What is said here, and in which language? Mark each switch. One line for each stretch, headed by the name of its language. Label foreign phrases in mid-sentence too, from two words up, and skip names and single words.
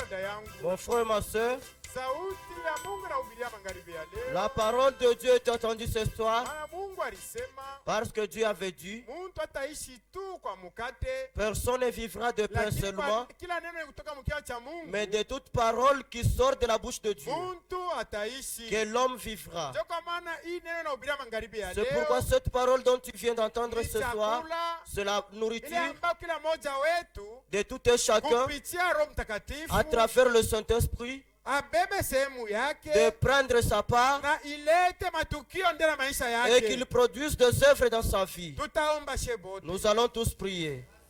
Swahili: yangu,
French: Mon frère, ma soeur,
Swahili: sauti ya Mungu inahubiria magharibi ya leo.
French: la parole de Dieu est entendue ce soir
Swahili: Maana Mungu alisema
French: parce que Dieu avait dit
Swahili: mtu ataishi tu kwa mkate,
French: personne ne vivra de pain
Swahili: lakini
French: seulement,
Swahili: kwa kila neno kutoka mkinywa cha Mungu
French: mais de toute parole qui sort de la bouche de Dieu,
Swahili: mtu ataishi.
French: que l'homme vivra.
Swahili: Ndio kwa maana hii neno inahubiria magharibi ya
French: C'est
Swahili: leo
French: pourquoi cette parole dont tu viens d'entendre
Swahili: ni
French: ce soir,
Swahili: chakula
French: c'est la
Swahili: ile
French: nourriture
Swahili: ambayo kila mmoja wetu
French: de tout et chacun
Swahili: kupitia Roho Mtakatifu
French: à travers le Saint-Esprit,
Swahili: abebe sehemu
French: de
Swahili: yake
French: prendre sa part
Swahili: na ilete matukio ndani ya maisha
French: et qu'il
Swahili: yake.
French: produise des œuvres dans sa vie.
Swahili: Tutaomba shebote.
French: Nous allons tous prier.